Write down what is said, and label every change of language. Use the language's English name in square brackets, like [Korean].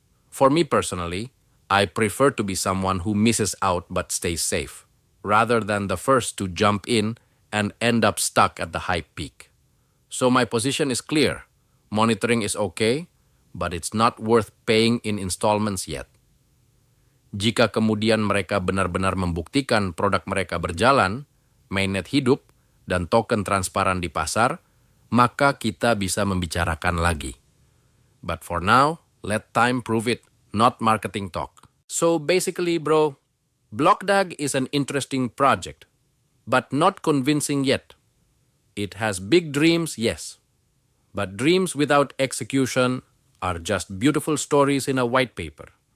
[English] For me personally, I prefer to be someone who misses out but stays safe, rather than the first to jump in and end up stuck at the hype peak. So my position is clear. Monitoring is okay, but it's not worth paying in installments yet. [Indonesian] Jika kemudian mereka benar-benar membuktikan produk mereka berjalan, mainnet hidup, dan token transparan di pasar, maka kita bisa membicarakan lagi. [English] But for now, let time prove it, not marketing talk. So basically, bro, BlockDAG is an interesting project, but not convincing yet. It has big dreams, yes, but dreams without execution are just beautiful stories in a white paper.